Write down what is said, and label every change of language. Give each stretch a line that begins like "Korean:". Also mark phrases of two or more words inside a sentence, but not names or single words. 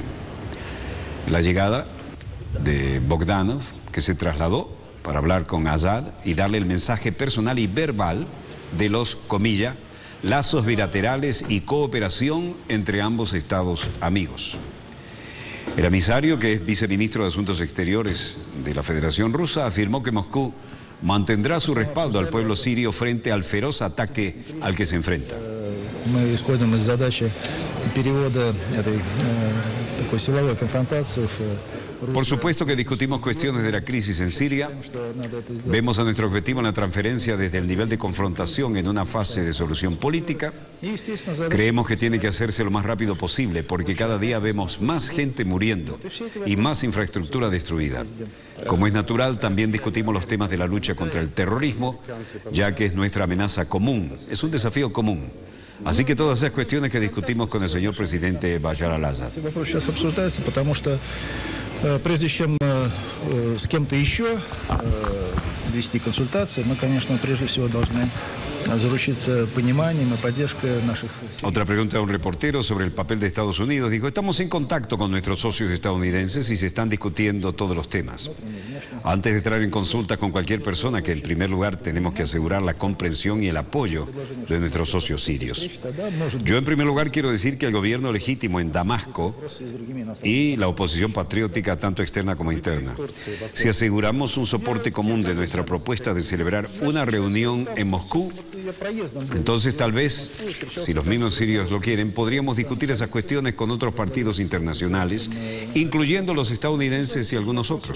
Spanish: La llegada de Bogdanov, que se trasladó para hablar con Assad y darle el mensaje personal y verbal de los, comillas, lazos bilaterales y cooperación entre ambos estados amigos. El emisario, que es viceministro de Asuntos Exteriores de la Federación Rusa, afirmó que Moscú mantendrá su respaldo al pueblo sirio frente al feroz ataque al que se enfrenta.
Russian: Мы исходим из задачи перевода этой такой силовой конфронтации в
Spanish: Por supuesto que discutimos cuestiones de la crisis en Siria. Vemos a nuestro objetivo en la transferencia desde el nivel de confrontación en una fase de solución política. Creemos que tiene que hacerse lo más rápido posible porque cada día vemos más gente muriendo y más infraestructura destruida. Como es natural, también discutimos los temas de la lucha contra el terrorismo, ya que es nuestra amenaza común, es un desafío común. Así que todas esas cuestiones que discutimos con el señor presidente Bashar al-Assad.
Russian: Прежде чем с кем-то еще вести консультации, мы, конечно, прежде всего должны заручиться пониманием и поддержкой наших...
Spanish: Otra pregunta de un reportero sobre el papel de Estados Unidos. Dijo, estamos en contacto con nuestros socios estadounidenses y se están discutiendo todos los temas. Antes de entrar en consulta con cualquier persona, que en primer lugar tenemos que asegurar la comprensión y el apoyo de nuestros socios sirios. Yo en primer lugar quiero decir que el gobierno legítimo en Damasco y la oposición patriótica tanto externa como interna, si aseguramos un soporte común de nuestra propuesta de celebrar una reunión en Moscú, entonces tal vez, si los mismos sirios lo quieren, podríamos discutir esas cuestiones con otros partidos internacionales, incluyendo los estadounidenses y algunos otros.